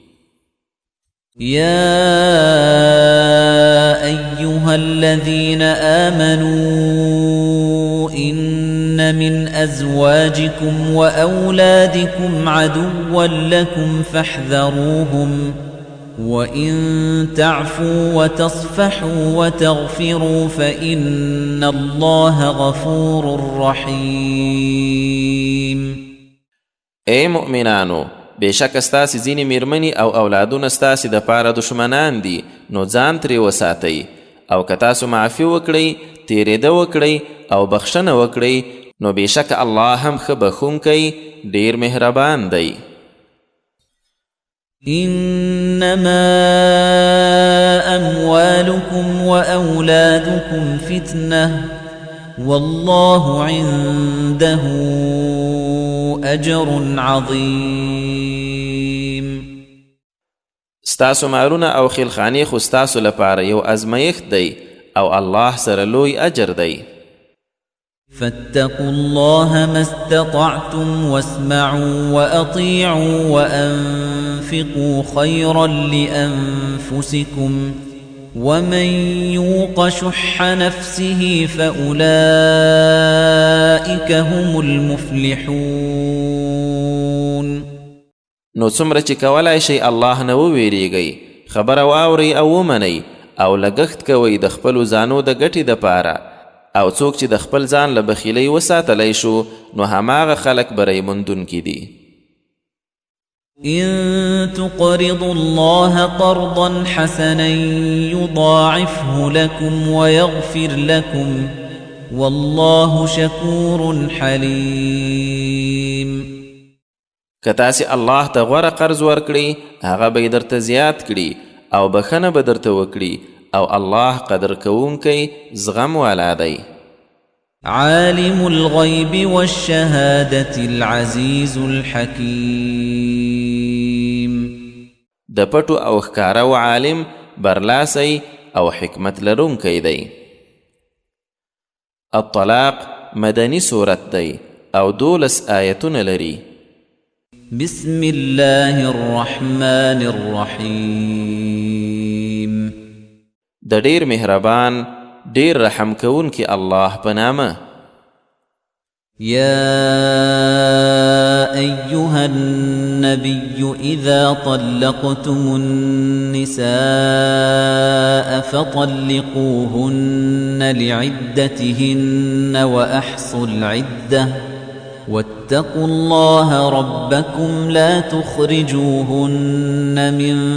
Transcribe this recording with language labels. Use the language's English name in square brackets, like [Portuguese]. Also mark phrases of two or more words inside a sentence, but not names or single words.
[Arabic] يا أيها الذين آمنوا إن من أزواجكم وأولادكم عدوا لكم فاحذروهم وإن تعفوا وتصفحوا وتغفروا فإن الله غفور رحيم. [Pashto] اے مؤمنانو بېشکه ستاسې ځینې میرمنې او اولادونه ستاسې دپاره دشمنان دي نو ځان ترې وساتئ او که تاسو معافي وکړئ تېرېده وکړئ او بخښنه وکړئ نو بېشکه الله هم ښه بخښونکی ډېر مهربان دی. [Arabic] إنما أموالكم وأولادكم فتنة والله عنده أجر عظيم. [Pashto] ستاسو مالونه او خیلخانې خو ستاسو لپاره یو ازمایښت دی او الله سره لوی اجر دی. [Arabic] فاتقوا الله ما استطعتم واسمعوا وأطيعوا وأنفقوا خيرا لأنفسكم ومن يوق شح نفسه فأولئك هم المفلحون. [Pashto] نو څومره چې کولای شئ الله نه وویریږئ خبره واورئ او ومنئ او لګښت کوئ د خپلو ځانو د ګټې دپاره او څوک چې د خپل ځان له بخیلۍ وساتلی شو نو هماغه خلک بری موندونکي دي. [Arabic] إن تقرضوا الله قرضا حسنا يضاعفه لكم ويغفر لكم والله شكور حليم. [Pashto] که تاسې الله ته غوره قرض ورکړئ هغه به یې درته زیات کړي او بخښنه به درته وکړي او الله قدر کوونکی زغم والا دی. [Arabic] عالم الغيب والشهادة العزيز الحكيم. [Pashto] د پټو او ښکاره و عالم برلاسی او حکمت لرونکی دی. الطلاق مدنی صورت دی او 12 آیتونه لري. [Arabic] بسم الله الرحمن الرحيم. [Pashto] د ډیر مهربان ډیر رحم کوونکی الله په نامه. [Arabic] يا أيها النبي إذا طلقتم النساء فطلقوهن لعدتهن وأحصوا العدة واتقوا الله ربكم لا تخرجوهن من